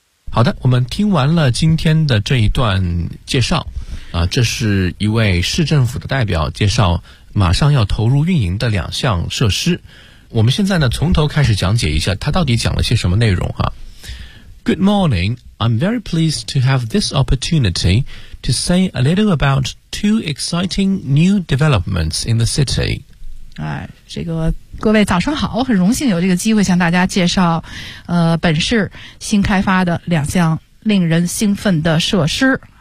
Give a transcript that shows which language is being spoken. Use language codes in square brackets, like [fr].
[zh] 好的，我们听完了今天的这一段介绍这是一位市政府的代表介绍马上要投入运营的两项设施。我们现在呢从头开始讲解一下他到底讲了些什么内容啊。 [en] Good morning, I'm very pleased to have this opportunity to say a little about two exciting new developments in the city. [zh] 这个各位早上好，我很荣幸有这个机会向大家介绍本市新开发的两项令人兴奋的设施。